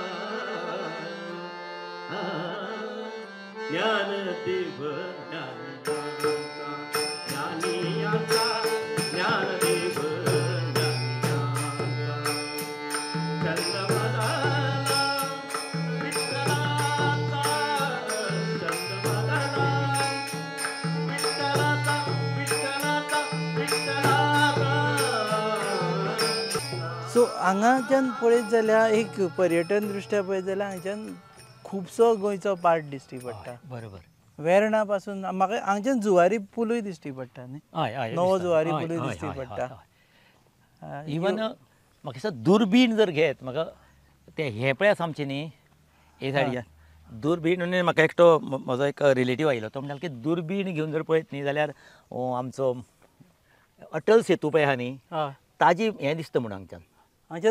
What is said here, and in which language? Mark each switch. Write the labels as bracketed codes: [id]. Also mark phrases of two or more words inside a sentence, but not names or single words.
[mr] ज्ञानदेव ज्ञानियाचा ज्ञानदेव छंद माझा विठ्ठलाचा छंद माझा विठ्ठलाचा विठ्ठलाचा विठ्ठलाचा. [kok] सो हांगाच्यान पळयत जाल्यार एक पर्यटन दृश्ट्या पळयत जाल्यार हांगाच्यान खुबसो गोंयचो पार्ट दिश्टी पडटा. बरोबर. वेर्णा पासून म्हाका हांगाच्यान जुवारी पुलूय दिश्टी पडटा न्ही. नवो जुवारी पुलूय दिश्टी पडटा. इवन म्हाका दिसता दुर्बीण जर घेत म्हाका ते हे पळय आसा आमचे न्ही हे सायडीच्यान दुर्बीण म्हणून म्हाका एकटो म्हजो एक रिलेटीव आयलो तो म्हणटालो की दुर्बीण घेवन जर पळयत न्ही जाल्यार आमचो अटल सेतू पळय आहा न्ही ताजी हें दिसता म्हणून हांगच्यान